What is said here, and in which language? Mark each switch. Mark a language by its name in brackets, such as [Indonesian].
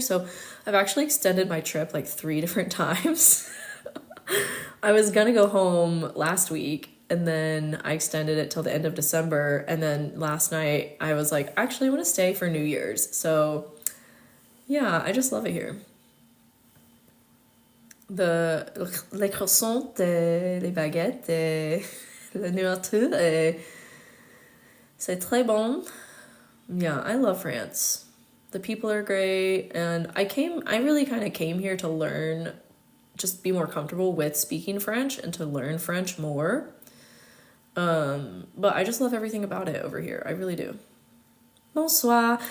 [English] So I've actually extended my trip like 3 different times. I was gonna go home last week, and then I extended it till the end of December. And then last night I was like, actually, I want to stay for New Year's. So yeah, I just love it here. [French] Les croissants, les baguettes, la nourriture, c'est très bon. [English] Yeah, I love France. The people are great, and I really kind of came here to learn, just be more comfortable with speaking French and to learn French more. But I just love everything about it over here. I really do. [French] Bonsoir.